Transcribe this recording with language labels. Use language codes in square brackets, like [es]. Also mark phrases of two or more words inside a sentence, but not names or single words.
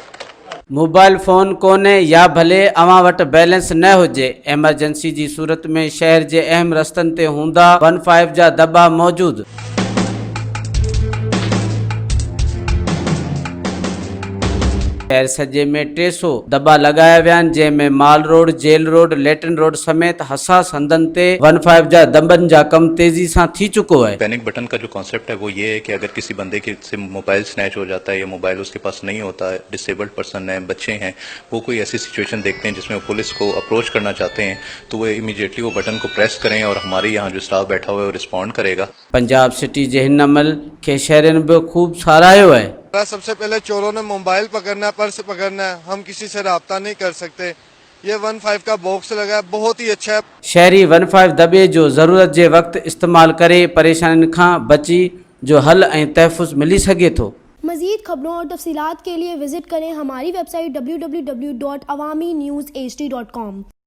[sd] موبائل فون کونے یا بھلے اوہاں وٹ بیلنس نہ ہوجے, ایمرجنسی جی صورت میں شہر جے اہم رستن تے ہوندا 15 جا دبا موجود. شہر سجے میں 300 دبا لگایا ویا آہن, جंहिं में माल रोड, जेल रोड, लेटिन रोड समेत हसास हंधनि ते 15 जा दबनि जा कम तेजी सां थी चुको है. [en] panic button [ur] کا جو کانسیپٹ ہے وہ یہ ہے کہ اگر کسی بندے کے سے موبائل سنیچ ہو جاتا ہے یا موبائل اس کے پاس نہیں ہوتا ہے, [en] disabled person [ur] ہے، بچے ہیں، وہ کوئی ایسی سچویشن دیکھتے ہیں جس میں وہ پولیس کو اپروچ کرنا چاہتے ہیں، تو وہ امیڈیئٹلی وہ بٹن کو پریس کریں اور ہمارے یہاں جو اسٹاف بیٹھا ہوا ہے وہ ریسپانڈ کرے گا. [sd] पंजाब सिटी जे हिन अमल खे शहरनि बि खूब साराहियो है. [ur] سب سے پہلے چوروں نے موبائل پکڑنا ہے، پرس پکڑنا ہے، ہم کسی سے رابطہ نہیں کر سکتے. یہ 15 کا باکس لگا ہے، بہت ہی اچھا ہے. [sd] शहरी 15 दबे जो ज़रूरत जे वक्त इस्तेमाल करे परेशानियों खां बची जो हल ऐं तहफ़ुज़ मिली सके थो. [ur] مزید خبروں اور تفصیلات کے لیے وزٹ کریں ہماری ویب سائٹ www.awamiNewsHD.com.